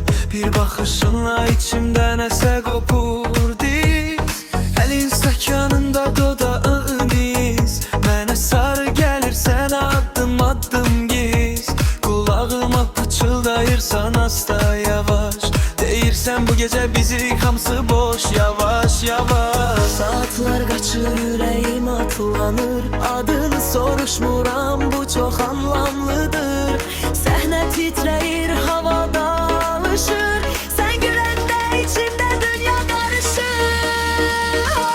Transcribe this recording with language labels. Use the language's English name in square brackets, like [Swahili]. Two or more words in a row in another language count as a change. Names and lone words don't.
[Azerbaijani] Bir baxışınla içimdə nəsə qopur diz. Əlin stəkanında dodağın iz. Mənə sarı gəlir sən addım addım giz. Kulağıma pıçıldayırsan asta yavaş. Deyirsən bu gece bizi hamısı boş, yavaş yavaş. [Turkish] Saatlar kaçır, yüreğim atlanır. Adını soruşmuram, bu çok anlamlıdır. Səhne titreyir, havada alışır. Sen gülende içimde dünya karışır.